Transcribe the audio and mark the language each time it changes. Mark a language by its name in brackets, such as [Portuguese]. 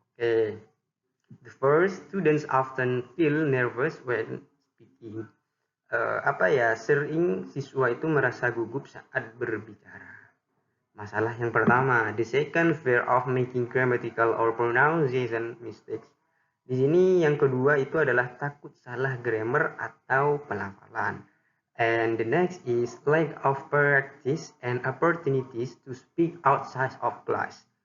[English] The first, students often feel nervous when speaking. [Indonesian] Sering siswa itu merasa gugup saat berbicara. Masalah yang pertama. [English] The second, fear of making grammatical or pronunciation mistakes. [Indonesian] Di sini yang kedua itu adalah takut salah grammar atau pelafalan. [English] And the next is lack of practice and opportunities to speak outside of class.